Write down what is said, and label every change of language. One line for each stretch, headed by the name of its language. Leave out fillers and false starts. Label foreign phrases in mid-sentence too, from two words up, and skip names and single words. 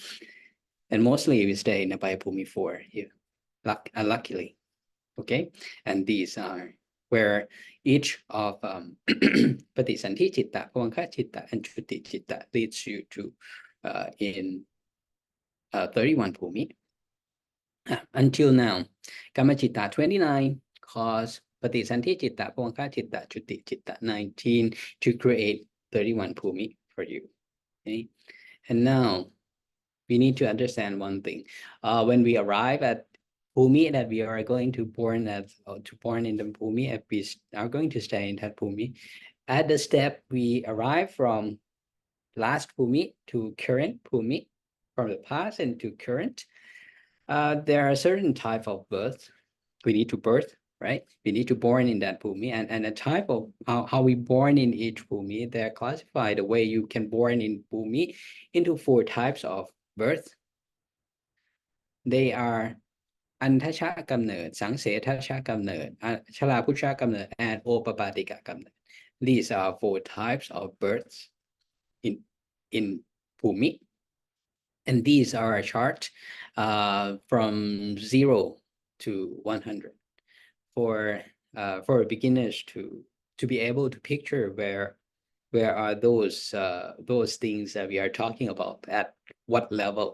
English: And mostly we stay in
Pali: Abhaya Bhumi
English: 4 here, unluckily. Okay, and these are where each of
Pali: Patisanti Chitta, Pavanka Chitta,
English: and
Pali: Chuti Chitta
English: leads you to in 31 Bhumi. Until now,
Pali: Kama Chitta
English: 29 cause
Pali: Patisanti Chitta, Pavanka Chitta, Chuti Chitta
English: 19 to create 31 Bhumi for you. Okay, and now we need to understand one thing. When we arrive at Bhumi that we are going to born in the Bhumi, if we are going to stay in that Bhumi, at the step we arrive from last Bhumi to current Bhumi, from the past into current, there are certain type of birth. We need to birth, right? We need to born in that Bhumi, and the type of how we born in each Bhumi, they're classified the way you can born in Bhumi into 4 types of birth. They are
Thai: อันทชกำเนิด สังเสทชกำเนิด ชลาพุชกำเนิด
English: and
Thai: โอปปาติกกำเนิด
English: These are 4 types of births in Bhumi, and these are a chart from 0 to 100 for beginners to be able to picture where are those things that we are talking about at what level.